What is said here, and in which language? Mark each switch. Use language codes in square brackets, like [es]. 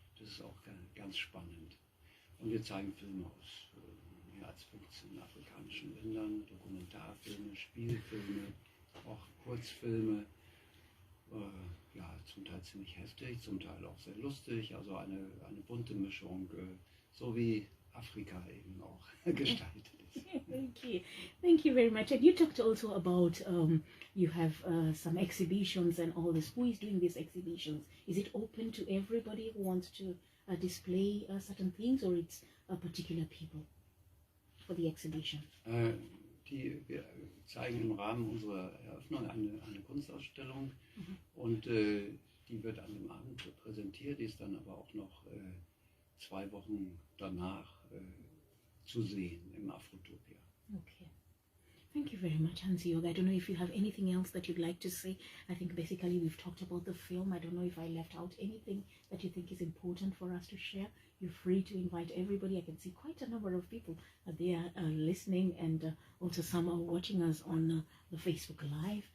[de] Das ist auch ganz spannend. Und wir zeigen Filme aus mehr als 15 afrikanischen Ländern, Dokumentarfilme, Spielfilme, auch Kurzfilme. Ja, zum Teil ziemlich heftig, zum Teil auch sehr lustig, also eine bunte Mischung, so wie Afrika eben auch gestaltet ist. [en] Okay, thank you very much. And you talked also about you have some exhibitions and all this. Who is doing these exhibitions? Is it open to everybody who wants to display certain things, or it's particular people for the exhibition? [de] Wir zeigen im Rahmen unserer Eröffnung eine Kunstausstellung und die wird an dem Abend präsentiert, die ist dann aber auch noch 2 Wochen danach zu sehen im Afrotopia. [en] Okay. Thank you very much, Hans Jorg. I don't know if you have anything else that you'd like to say. I think basically we've talked about the film. I don't know if I left out anything that you think is important for us to share. You're free to invite everybody. I can see quite a number of people there listening, and also some are watching us on the Facebook Live.